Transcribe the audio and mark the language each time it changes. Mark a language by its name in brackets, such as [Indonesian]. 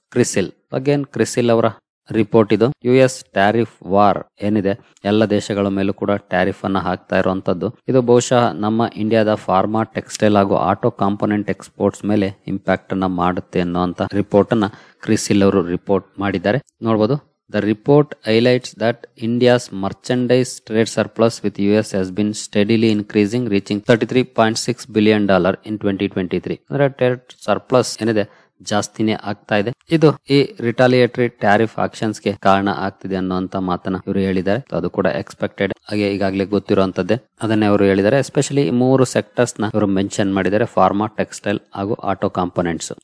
[Kannada] CRISIL again CRISIL ಅವರ report ಇದು. US tariff war ಏನಿದೆ, ಎಲ್ಲ ದೇಶಗಳ ಮೇಲೂ ಕೂಡ ಟ್ಯಾರಿಫ್ ಅನ್ನ ಹಾಕ್ತಾ ಇರುವಂತದ್ದು. ಇದು ಬಹುಶಃ ನಮ್ಮ ಇಂಡಿಯಾದ ಫಾರ್ಮಾ, ಟೆಕ್ಸ್ಟೈಲ್ ಹಾಗೂ ಆಟೋ ಕಾಂಪೋನೆಂಟ್ ಎಕ್ಸ್ಪೋರ್ಟ್ಸ್ ಮೇಲೆ ಇಂಪ್ಯಾಕ್ಟ್ ಅನ್ನ ಮಾಡುತ್ತೆ ಅನ್ನುವಂತ ರಿಪೋರ್ಟ್ ಅನ್ನ ಕ್ರಿಸಿಲ್ ಅವರು ರಿಪೋರ್ಟ್ ಮಾಡಿದ್ದಾರೆ. ನೋಡಬಹುದು. [English] The report highlights that India's merchandise trade surplus with US has been steadily increasing, reaching $33.6 billion in 2023. [Kannada] ಅಂದ್ರೆ ಟ್ರೇಡ್ ಸರ್ಪ್ಲಸ್ ಏನಿದೆ ಜಾಸ್ತಿನೇ ಆಗ್ತಾ ಇದೆ. ಇದು ಈ ರಿಟಾಲಿಯೇಟರಿ ಟ್ಯಾರಿಫ್ ಆಕ್ಷನ್ಸ್ ಗೆ ಕಾರಣ ಆಗ್ತಿದೆ ಅನ್ನುವಂತ ಮಾತನ್ನ ಇವರು ಹೇಳಿದ್ದಾರೆ. ಅದು ಕೂಡ ಎಕ್ಸ್ಪೆಕ್ಟೆಡ್, ಹಾಗೆ ಈಗಾಗಲೇ ಗೊತ್ತಿರುವಂತದ್ದೇ. ಅದನ್ನೇ ಅವರು ಹೇಳಿದ್ದಾರೆ. ಎಸ್ಪೆಷಲಿ 3 ಸೆಕ್ಟರ್ಸ್ ನ ಇವರು ಮೆನ್ಷನ್ ಮಾಡಿದ್ದಾರೆ, ಫಾರ್ಮಾ, ಟೆಕ್ಸ್ಟೈಲ್ ಹಾಗೂ ಆಟೋ ಕಾಂಪೋನೆಂಟ್ಸ್.